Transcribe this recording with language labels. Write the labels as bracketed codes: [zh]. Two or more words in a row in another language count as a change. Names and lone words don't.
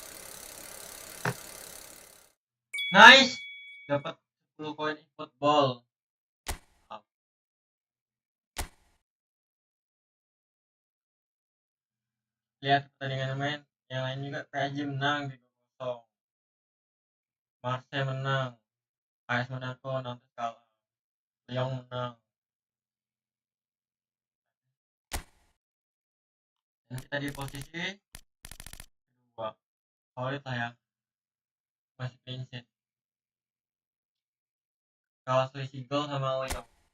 [id] Nice! Dapat 10 koin EFOOTBALL. Lihat pertandingan main, yang lain juga PSG menang di 2-0. Marseille menang. AS Monaco nanti kalah. Lyon menang. Dan kita di posisi kedua. Favorit lah ya. Masih [en] clean sheet. [id] Kalah selisih gol sama Lyon.